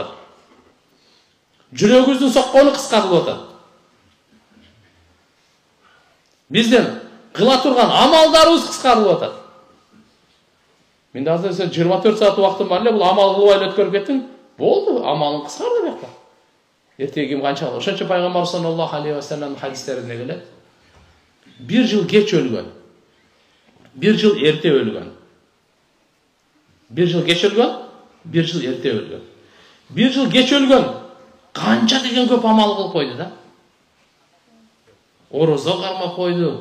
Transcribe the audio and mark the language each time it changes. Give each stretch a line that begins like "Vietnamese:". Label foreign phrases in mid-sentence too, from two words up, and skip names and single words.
Kyrgyz: Жүрөгүбүздүн соккону кыскарылып атат. Биздин кыла турган амалдарыбыз кыскарылып атат. Менде азыр 24 саат убактым бар эле, бул амал кылып эле өткөрүп кеттиң. Болду, амалың кыскарды бияқта. Эртеги ким канча кылды? Ошончо пайгамбар
Arabic: صلى الله عليه وسلم
Kyrgyz: хадистеринде келет. Bir жыл кеч өлгөн. Bir жыл эрте өлгөн. Bir жыл кеч өлгөн, bir жыл эрте өлгөн. Bir жыл кеч өлгөн. Канча деген көп амал кылып койду да. Орозо кармап койду.